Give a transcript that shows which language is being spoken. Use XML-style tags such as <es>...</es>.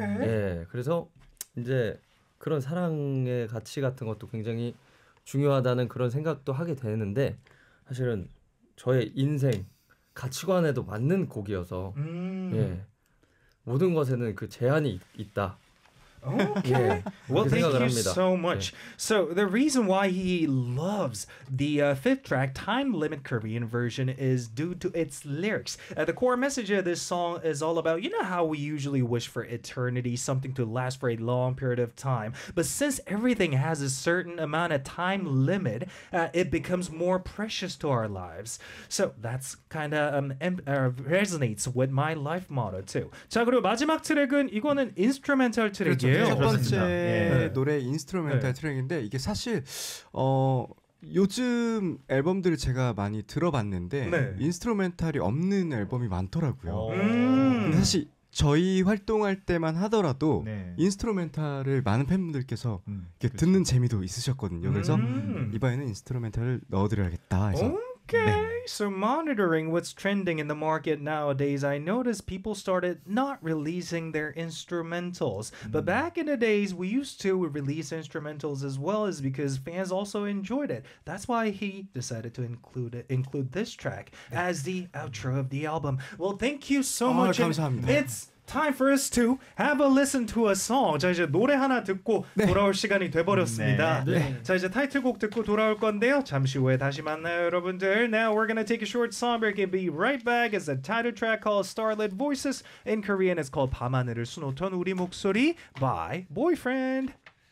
<ko>예, 그래서 이제 그런 사랑의 가치 같은 것도 굉장히 중요하다는 그런 생각도 하게 되는데 사실은 저의 인생 가치관에도 맞는 곡이어서 예, 모든 것에는 그 제한이 있다.</ko> <en>Okay. Yeah. Well, thank you so much. Yeah. So the reason why he loves the fifth track, Time Limit Korean version, is due to its lyrics. The core message of this song is all about, you know how we usually wish for eternity, something to last for a long period of time. But since everything has a certain amount of time limit, it becomes more precious to our lives. So that's kind of resonates with my life motto too.</en> <ko>자, 그리고 마지막 트랙은 이거는 인스트루멘탈 트랙이에요. 첫 번째 예. 노래 인스트루멘탈 예. 트랙인데 이게 사실 요즘 앨범들을 제가 많이 들어봤는데 네. 인스트루멘탈이 없는 앨범이 많더라고요. 사실 저희 활동할 때만 하더라도 네. 인스트루멘탈을 많은 팬분들께서 이렇게 듣는 재미도 있으셨거든요. 그래서 이번에는 인스트루멘탈을 넣어드려야겠다 해서</ko> <en>Okay, so monitoring what's trending in the market nowadays, I noticed people started not releasing their instrumentals. But back in the days, we used to release instrumentals as well as because fans also enjoyed it. That's why he decided to include this track as the outro of the album. Well, thank you so much.</en> <ko>감사합니다.</ko> <en>It's time for us to have a listen to a song.</en> <ko>자, 이제 노래 하나 듣고 네. 돌아올 시간이 돼버렸습니다. 네. 네. 자, 이제 타이틀곡 듣고 돌아올 건데요. 잠시 후에 다시 만나요, 여러분들.</ko> <en>Now we're gonna take a short song break and be right back. It's a title track called Starlit Voices. In Korean, it's called 밤하늘을 수놓던 우리 목소리 by Boyfriend.</en>